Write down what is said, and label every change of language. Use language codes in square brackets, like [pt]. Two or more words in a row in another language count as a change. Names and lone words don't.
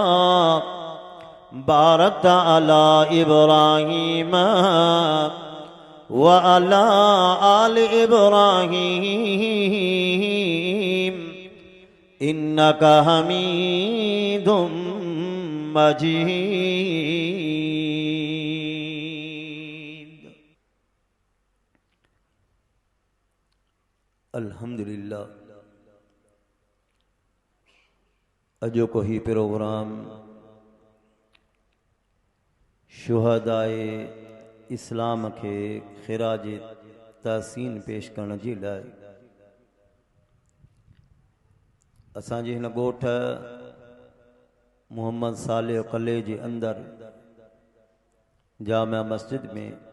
[ar] باركت على إبراهيم وعلى آل إبراهيم إنك حميد مجيد الحمد لله [sd] अजो को ही प्रोग्राम शुहदाए इस्लाम के खिराज तहसीन पेश करण जी लाइ असांजे हिन ॻोठ मोहम्मद सालेह कले जे अंदर जामिया मस्जिद में